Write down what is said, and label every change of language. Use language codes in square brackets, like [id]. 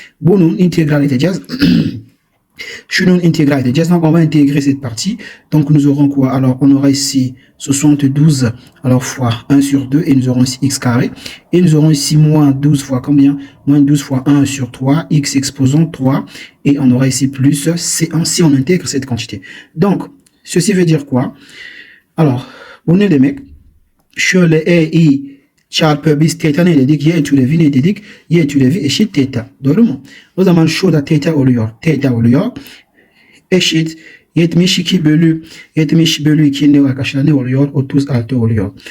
[tr] Bunun integral edeceğiz. Şunun intégral edeceğiz. [fr] Donc on va intégrer cette partie. Donc nous aurons quoi? Alors on aura ici 72 alors fois 1 sur 2 et nous aurons ici x carré. Et nous aurons ici moins 12 fois combien? Moins 12 fois 1 sur 3, x exposant 3. Et on aura ici plus C1 si on intègre cette quantité. Donc ceci veut dire quoi? Alors [tr] bu ne demek? Şöyle EI çarpı biz θ ne dedik? Y türevi ne dedik? Y türevi eşit θ. Doğru mu? O zaman şurada θ oluyor. Θ oluyor. Eşit 70 bölü 2 ne arkadaşlar ne oluyor? 36 oluyor.